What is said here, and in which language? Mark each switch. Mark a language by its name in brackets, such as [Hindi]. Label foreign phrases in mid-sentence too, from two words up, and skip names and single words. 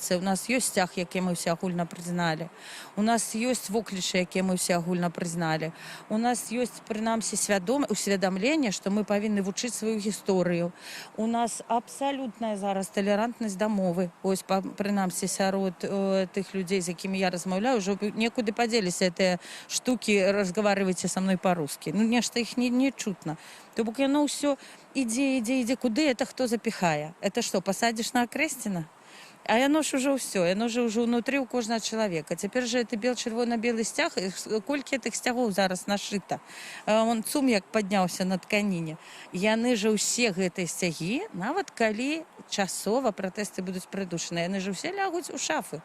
[Belarusian] У нас ёсць сцяг, які мы ўсе агульна прызналі. У нас ёсць воклічы, якія мы ўсе агульна прызналі. У нас ёсць прынамсі усведамленне, што мы павінны вучыць сваю гісторыю. У нас абсалютная зараз талерантнасць да мовы. Ось, прынамсі, сярод тых людзей, з якімі я размаўляю, ўжо некуды падзеліся гэтыя штукі [Russian] «разговаривайте со мной по-русски». [Belarusian] Ну, нешта іх не чутно. То бок яно ўсё ідзе, куды это хто запіхае? Это што, пасадзіш на Акрэсціна? А яно ж ужо ўсё, яно ж ужо ўнутры ў кожнага чалавека. Цяпер жа это чырвона-белы сцяг, колькі гэтых сцягоў зараз нашыта. Он цум як падняўся на тканіне. Яны ж усе гэтыя сцягі, нават калі часова пратэсты будуць прыдушаны, яны ж усе лягуць у шафы.